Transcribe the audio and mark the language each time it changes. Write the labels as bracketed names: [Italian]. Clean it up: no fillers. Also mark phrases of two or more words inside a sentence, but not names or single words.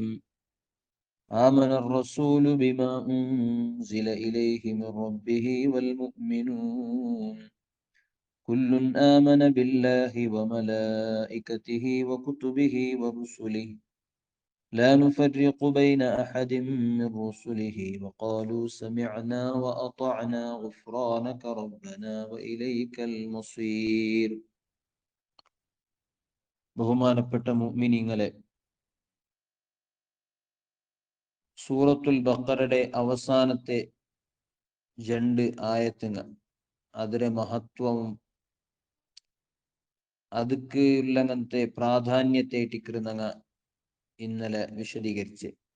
[Arabic] آمن الرسول بما أنزل إليه من ربه والمؤمنون كل آمن بالله وملائكته وكتبه ورسله لا نفرق بين أحد من رسله وقالوا سمعنا وأطعنا غفرانك ربنا وإليك المصير. [Malayalam] ബഹുമാനപ്പെട്ട മുഅ്മിനീങ്ങളെ, സൂറത്തുൽ ബഖറയുടെ അവസാനത്തെ 2 ആയത്തുകൾ അതിലെ മഹത്വവും അതുക്ക് ഉള്ളങ്ങനത്തെ പ്രാധാന്യത്തെ ഇട്ടിക്കിരുന്നങ്ങ ഇന്നലെ വിശദീകരിച്ച്